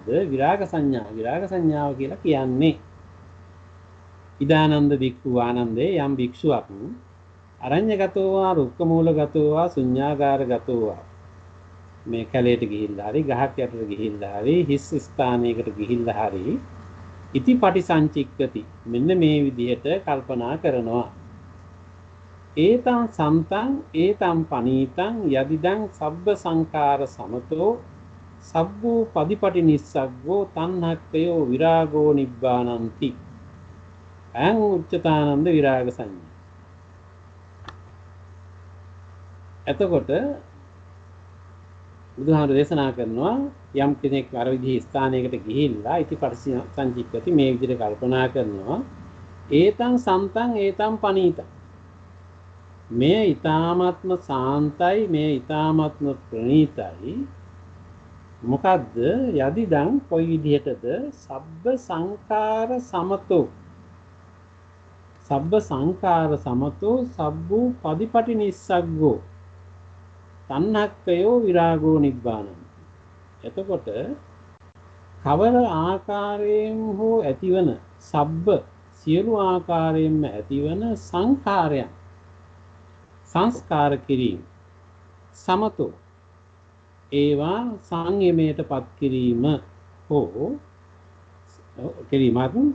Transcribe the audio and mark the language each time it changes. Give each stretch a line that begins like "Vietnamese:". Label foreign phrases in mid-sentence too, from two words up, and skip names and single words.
Sinhala: විරාග සංඥාව කියලා කියන්නේ
Pali: ඉදානන්ද භික්ඛු
Sinhala: ආනන්දේ යම් භික්ෂුවක්
Pali: අරඤ්‍යගතෝ වා රුක්කමූලගතෝ වා ශුඤ්ඤාගාරගතෝ වා
Sinhala: මේ කැලේට ගිහිල්ලා හරි ගහක් යටට ගිහිල්ලා හරි හිස් ස්ථානයකට ගිහිල්ලා හරි
Pali: ඉති පටිසංචික්කති
Sinhala: මෙන්න මේ විදිහට කල්පනා කරනවා.
Pali: ඒතං සන්තං ඒතං පනීතං යදිදං සබ්බ සංකාර සමතෝ සබ්බෝ පදිපටි නිස්සග්ගෝ තණ්හක්කයෝ විරාගෝ නිබ්බානಂತಿ අයං උච්චතානන්ද විරාග සංඥා.
Sinhala: එතකොට බුදුහාමුදුරේ දේශනා කරනවා යම් කෙනෙක් අර විදිහේ ස්ථානයකට ගිහිල්ලා
Pali: ඉතිපටි සංජීප්පති
Sinhala: මේ විදිහට කල්පනා කරනවා
Pali: ඒතං සන්තං ඒතං පනීතං
Sinhala: මේ ඊ타මාත්ම සාන්තයි මේ ඊ타මාත්ම ප්‍රණීතයි මොකද්ද
Pali: යදිදං
Sinhala: කොයි විදිහටද
Pali: සබ්බ සංඛාර සමතෝ සබ්බ සංඛාර සමතෝ සබ්බූ පදිපටි නිස්සග්ගෝ තණ්හක්කයෝ විරාගෝ නිබ්බානං.
Sinhala: එතකොට කවර ආකාරයෙන් හෝ ඇතිවන සබ්බ සියලු ආකාරයෙන්ම ඇතිවන සංඛාරයන් සංස්කාර කිරීම සමතෝ ඒවා සංයමයටපත් කිරීම හෝ කිරීමත්